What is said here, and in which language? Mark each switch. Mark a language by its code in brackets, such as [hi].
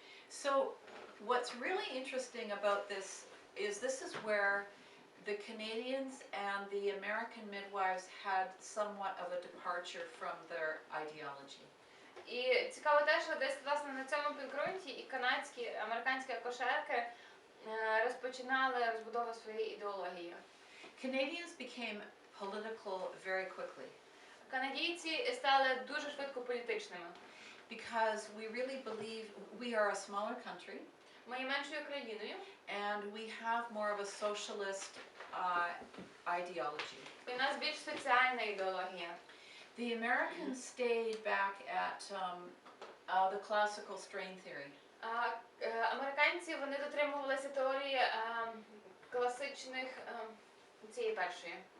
[en] So, what's really interesting about this is where the Canadians and the American midwives had somewhat of a departure from their ideology. [uk] І цікаво те, що десь власне на цьому підґрунті і канадські, і американські акушерки розпочинали розбудову своєї ідеології. [en] Canadians became political very quickly [uk] Канадійці стали дуже швидко політичними. [en] because we really believe we are a smaller country [uk] Ми є меншою країною, [en] and we have more of a socialist ideology. [uk] і в нас більш соціальна ідеологія. [en] The Americans stayed back at the classical strain theory. [uk] Американці, вони дотримувалися теорії класичних цієї першої.